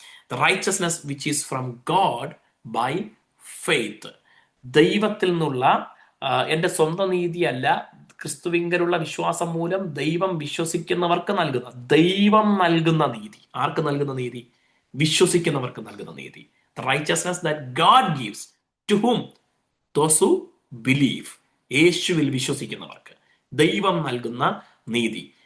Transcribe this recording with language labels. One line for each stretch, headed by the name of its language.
English: The righteousness which is from God by faith.
Malayalam: ദൈവത്തിൽ നിന്നുള്ള എൻ്റെ സ്വന്തം നീതിയല്ല, ക്രിസ്തുവിങ്കലുള്ള വിശ്വാസം മൂലം ദൈവം വിശ്വസിക്കുന്നവർക്ക് നൽകുന്ന, ദൈവം നൽകുന്ന നീതി. ആർക്ക് നൽകുന്ന നീതി? വിശ്വസിക്കുന്നവർക്ക് നൽകുന്ന നീതി.
English: The righteousness that God gives to whom? Those who believe.
Malayalam: യേശുവിൽ വിശ്വസിക്കുന്നവർക്ക് ദൈവം നൽകുന്ന നീതി.